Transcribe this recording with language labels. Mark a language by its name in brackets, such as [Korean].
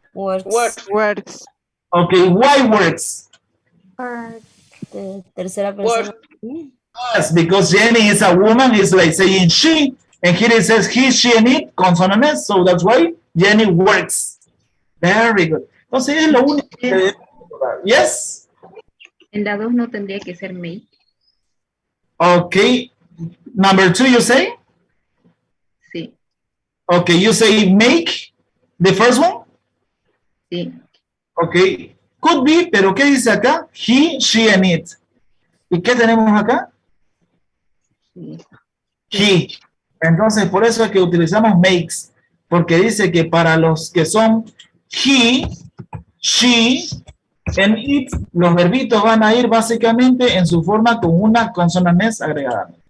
[English] Works. Okay. Why works? [Spanish] Tercera persona. [English] Yes, because Jenny is a woman, it's like saying she, and here it says he, she, and it, consonant S, so that's why Jenny works. Very good. [Spanish] Entonces es lo único que... [English] Yes? [Spanish] En la 2 no tendría que ser make. [English] Okay. Number 2, you say? [Spanish] Sí. [English] Okay, you say make, the first one? [Spanish] Sí. [English] Okay. Could be, [Spanish] pero ¿qué dice acá? [English] He, she, and it. [Spanish] ¿Y qué tenemos acá? He. Entonces, por eso es que utilizamos makes, porque dice que para los que son [English] he, she, and it, [Spanish] los verbitos van a ir básicamente en su forma con una consonante agregada.